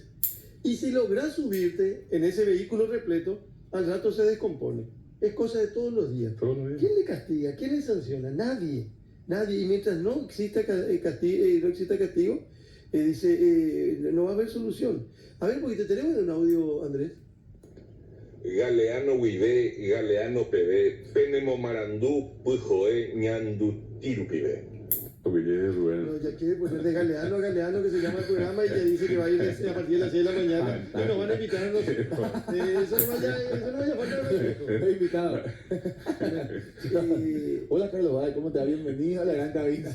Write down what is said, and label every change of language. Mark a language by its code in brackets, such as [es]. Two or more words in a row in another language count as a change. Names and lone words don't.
[es] Y si logras subirte en ese vehículo repleto, al rato se descompone. Es cosa de todos los días. Todos los días. ¿Quién le castiga? ¿Quién le sanciona? Nadie. Nadie. Y mientras no exista castigo, dice, no va a haber solución. A ver, porque te tenemos en un audio, Andrés. Galeano Huivé, Galeano PB, Penemo Marandú, Pujoé, Ñandu, Tirupivé. Porque llegue Rubén. No, ya quiere poner de Galeano a Galeano, que se llama el programa, y ya dice que va a ir a partir de las 6 de la mañana. Y nos van a invitar a nosotros. Eso no vaya a faltar. Invitado. Hola, Carlos, ¿cómo te va? Bienvenido a la gran cabina.